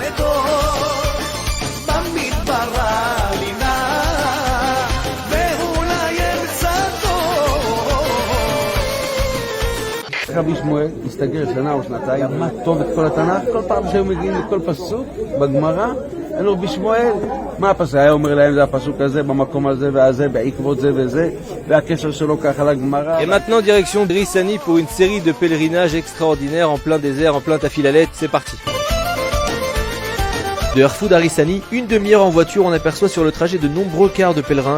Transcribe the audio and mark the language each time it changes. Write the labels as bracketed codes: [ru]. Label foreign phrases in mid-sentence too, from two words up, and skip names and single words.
[he] רבי שמואל הסתגר שנה או שנתיים, למד טוב את כל התנ"ך, כל פעם שהיו מגיעים לכל פסוק בגמרא, אין לו רבי שמואל, מה הפסוק? היה אומר להם זה הפסוק הזה, במקום הזה והזה, בעקבות זה וזה, והקשר שלו ככה לגמרא. [fr] Et maintenant direction Rissani pour une série de pèlerinages extraordinaires en plein désert, en plein Tafilalet, c'est parti. De Erfoud à Rissani, une demi-heure en voiture, on aperçoit sur le trajet de nombreux cars de pèlerins.